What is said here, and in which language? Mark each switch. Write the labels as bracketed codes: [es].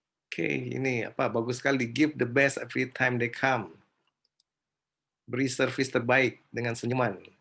[id] Oke, ini apa bagus sekali. [en] Give the best every time they come. [id] Beri servis terbaik dengan senyuman.